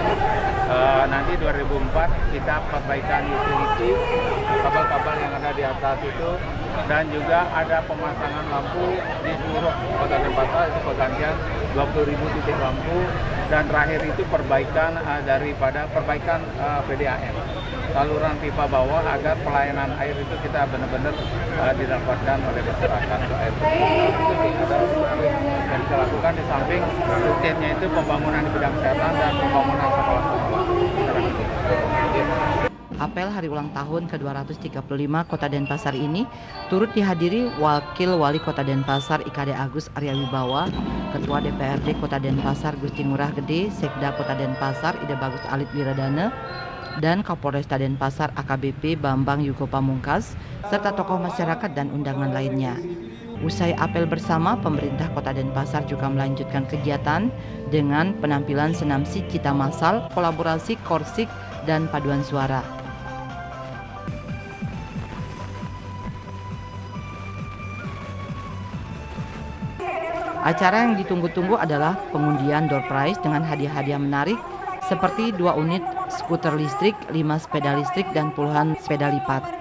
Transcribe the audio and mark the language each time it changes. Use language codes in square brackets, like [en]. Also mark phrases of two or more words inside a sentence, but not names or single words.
[id] Nanti 2004 kita perbaikan utility, kabel-kabel yang ada di atas itu, dan juga ada pemasangan lampu di seluruh Kota Denpasar, itu pergantian 20.000 titik lampu, dan terakhir itu perbaikan perbaikan PDAM, saluran pipa bawah, agar pelayanan air itu kita benar-benar didapatkan oleh masyarakat untuk air yang kita lakukan. Di samping rutinnya itu pembangunan di bidang kesehatan dan pembangunan sekolah-sekolah. Apel hari ulang tahun ke-235 Kota Denpasar ini turut dihadiri Wakil Wali Kota Denpasar IKD Agus Arya Wibawa, Ketua DPRD Kota Denpasar Gusti Ngurah Gede, Sekda Kota Denpasar Ide Bagus Alit Wiradana, dan Kapolresta Denpasar AKBP Bambang Yugo Pamungkas, serta tokoh masyarakat dan undangan lainnya. Usai apel bersama, pemerintah Kota Denpasar juga melanjutkan kegiatan dengan penampilan senam Sicita massal, kolaborasi korsik, dan paduan suara. Acara yang ditunggu-tunggu adalah pengundian [en] door prize [id] dengan hadiah-hadiah menarik seperti 2 unit skuter listrik, 5 sepeda listrik, dan puluhan sepeda lipat.